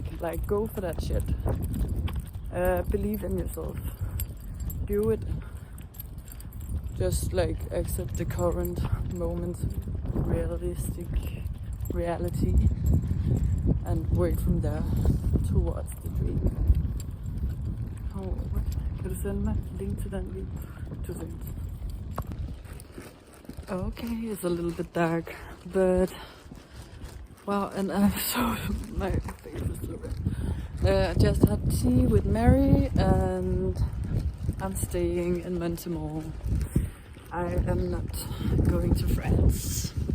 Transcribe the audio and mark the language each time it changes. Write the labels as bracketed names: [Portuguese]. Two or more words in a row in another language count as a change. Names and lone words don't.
[English] Like, go for that shit. Believe in yourself. Do it. Just like accept the current moment, reality, and work from there towards the dream. Oh, what? [Danish] Kan du sende mig link til den video? Tusind. [English] Okay, it's a little bit dark, but wow, and I'm so, my face is so red. I just had tea with Mary and I'm staying in Montemor. I am not going to France.